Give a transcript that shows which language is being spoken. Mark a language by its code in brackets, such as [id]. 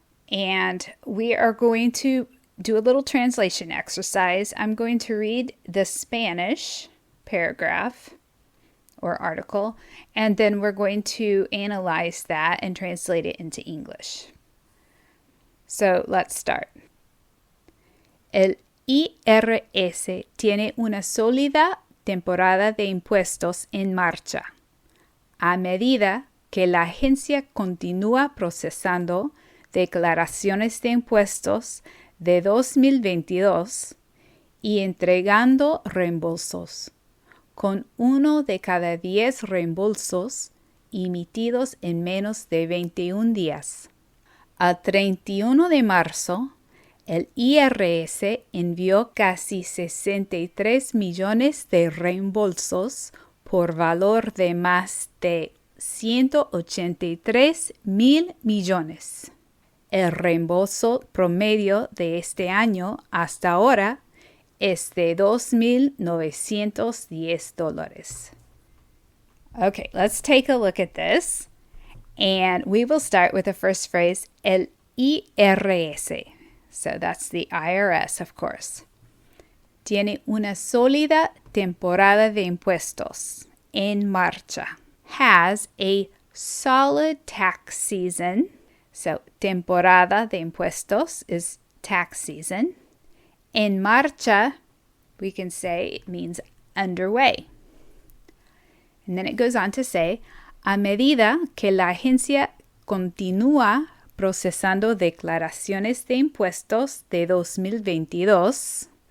[en] And we are going to do a little translation exercise. I'm going to read the Spanish paragraph or article, and then we're going to analyze that and translate it into English. So let's start. [es] El IRS tiene una sólida temporada de impuestos en marcha, a medida que la agencia continúa procesando declaraciones de impuestos de 2022 y entregando reembolsos, con 1 de cada 10 reembolsos emitidos en menos de 21 días. Al 31 de marzo, el IRS envió casi 63 millones de reembolsos por valor de más de 183 mil millones. El reembolso promedio de este año hasta ahora es de $2,910. [en] Okay, let's take a look at this. And we will start with the first phrase, el IRS. So that's the IRS, of course. [es] Tiene una sólida temporada de impuestos en marcha. [en] Has a solid tax season. So temporada de impuestos is tax season. En marcha, we can say it means underway. And then it goes on to say, [es] a medida que la agencia continúa procesando declaraciones de impuestos de 2022.